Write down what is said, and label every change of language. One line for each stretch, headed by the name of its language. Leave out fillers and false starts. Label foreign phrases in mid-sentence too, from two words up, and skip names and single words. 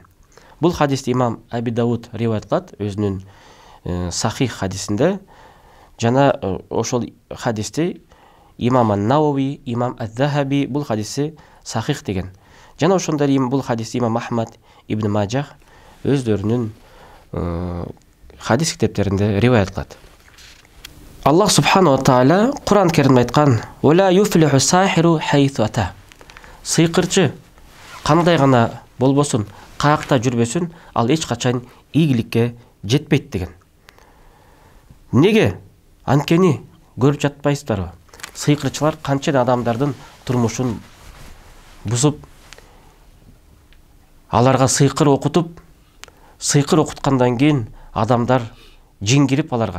Kyrgyz: Бул хадисти имам Аби Дауд риваят кылат өзүнүн сахих хадисинде. Жана ошол хадисти имам Ан-Навави, имам Ад-Захаби бул хадисти сахих деген. Жана ошондой бул хадисти имам Ахмад ибн Маджах өздөрүнүн хадис китептеринде риваят кылат.
Arabic: الله سبحانه وتعالى
Kyrgyz: Кур'ан Керимде айткан:
Arabic: "ويفلح الساحر حيث أتى".
Kyrgyz: Сыйкырчы кандай гана болбосун, каякта жүрбөсүн, ал эч качан ийгиликке жетпейт деген. Неге? Анткени көрүп жатпайсыздарбы? Сыйкырчылар канча адамдардын турмушун бузуп, аларга сыйкыр окутуп, сыйкыр окуткандан кийин адамдар жин кирип аларга.